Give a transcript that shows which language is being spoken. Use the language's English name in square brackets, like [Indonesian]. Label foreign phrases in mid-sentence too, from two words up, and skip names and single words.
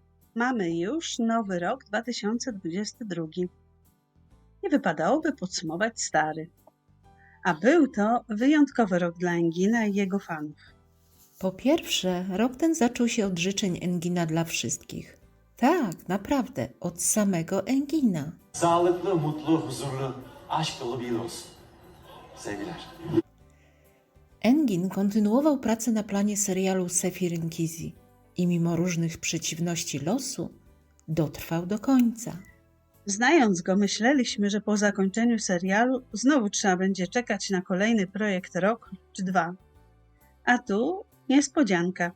[Polish] Mamy już nowy rok 2022. Nie wypadałoby podsumować stary. A był to wyjątkowy rok dla Engina i jego fanów. Po pierwsze, rok ten zaczął się od życzeń Engina dla wszystkich. Tak, naprawdę, od samego Engina. [Turkish] Sağlıklı, mutlu, huzurlu, aşk dolu bir yıl olsun. Sevgiler. [Polish] Engin kontynuował pracę na planie serialu Sefirin Kizi i mimo różnych przeciwności losu dotrwał do końca. Znając go, myśleliśmy, że po zakończeniu serialu znowu trzeba będzie czekać na kolejny projekt rok czy dwa. A tu niespodzianka.